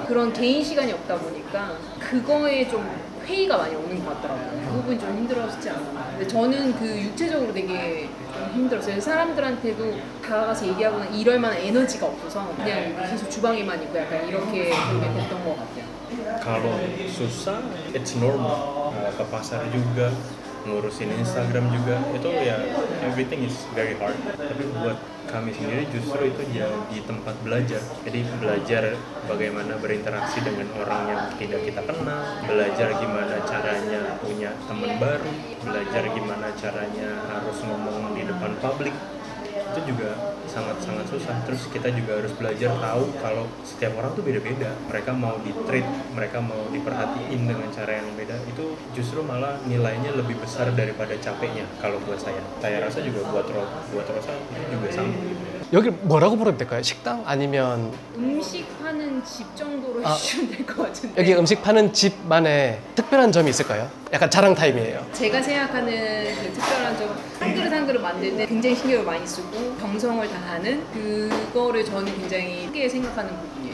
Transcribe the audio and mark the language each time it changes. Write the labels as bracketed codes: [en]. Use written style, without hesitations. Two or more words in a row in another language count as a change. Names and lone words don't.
[ko] 그런 개인 시간이 없다 보니까 그거에 좀 회의가 많이 오는 것 같더라고요. 그 부분이 좀 힘들었지 않았나. 근데 저는 그 육체적으로 되게 좀 힘들었어요. 사람들한테도 다가가서 얘기하거나 이럴 만한 에너지가 없어서 그냥 계속 주방에만 있고 약간 이렇게 그렇게 됐던 것 같아요. [id] Kalau susah, [en] it's normal. [id] Ke pasar juga, ngurusin Instagram juga, itu ya [en] everything is very hard. [id] Tapi buat kami sendiri justru itu jadi tempat belajar. Jadi belajar bagaimana berinteraksi dengan orang yang tidak kita kenal, belajar gimana caranya punya teman baru, belajar gimana caranya harus ngomong di depan publik. Itu juga sangat-sangat susah. Terus kita juga harus belajar tahu kalau setiap orang tuh beda-beda. Mereka mau di-treat, mereka mau diperhatiin dengan cara yang beda. Itu justru malah nilainya lebih besar daripada capeknya kalau buat saya. Saya rasa juga buat Rosa itu juga sama. [ko] 여기 뭐라고 부르면 될까요? 식당 아니면 음식 파는 집 정도로 해주시면 될 것 같은데 여기 음식 파는 집만의 특별한 점이 있을까요? 약간 자랑 타임이에요. 제가 생각하는 그 특별한 점 한 그릇 한 그릇 만들 때 굉장히 신경을 많이 쓰고 정성을 다하는 그거를 저는 굉장히 크게 생각하는 부분이에요.